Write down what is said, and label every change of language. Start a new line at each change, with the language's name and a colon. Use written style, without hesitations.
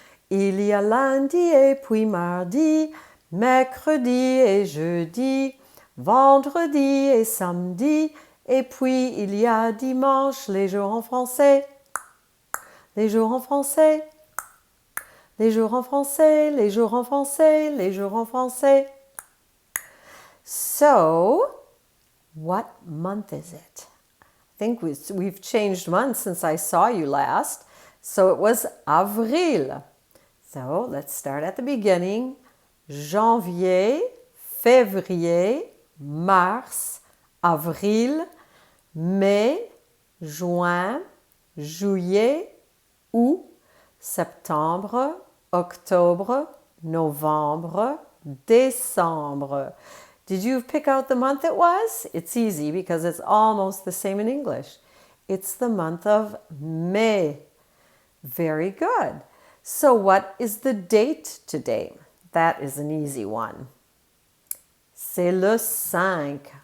French: Il y a lundi et puis mardi, mercredi et jeudi, vendredi et samedi, et puis il y a dimanche, les jours en français. Les jours en français. Les jours en français, les jours en français, les jours en français.
English: So, what month is it? I think we've changed months since I saw you last. So it was avril. So let's start at the beginning.
French: Janvier, février, mars, avril, mai, juin, juillet, août, septembre, octobre, novembre, décembre.
English: Did you pick out the month it was? It's easy because it's almost the same in English. It's the month of May. Very good. So what is the date today? That is an easy one.
French: C'est le 5.